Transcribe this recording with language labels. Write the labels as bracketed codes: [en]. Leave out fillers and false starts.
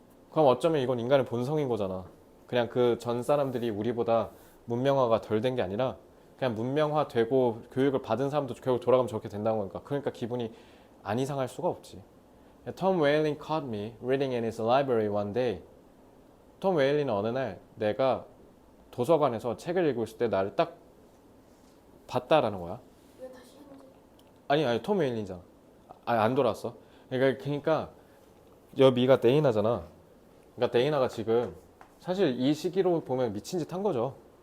[ko] 그럼 어쩌면 이건 인간의 본성인 거잖아. 그냥 그 전 사람들이 우리보다 문명화가 덜 된 게 아니라 그냥 문명화되고 교육을 받은 사람도 결국 돌아가면 저렇게 된다는 거니까. 그러니까 기분이 안 이상할 수가 없지. [en] Tom Whalen caught me reading in his library one day. [ko] 톰 웨일리는 어느 날 내가 도서관에서 책을 읽고 있을 때 나를 딱 봤다라는 거야. 왜 다시 했는지. 아니 톰 웨일리잖아. 안 돌았어. 그러니까 여미가 데이나잖아. 그러니까 데이나가 지금 사실 이 시기로 보면 미친 짓 한 거죠.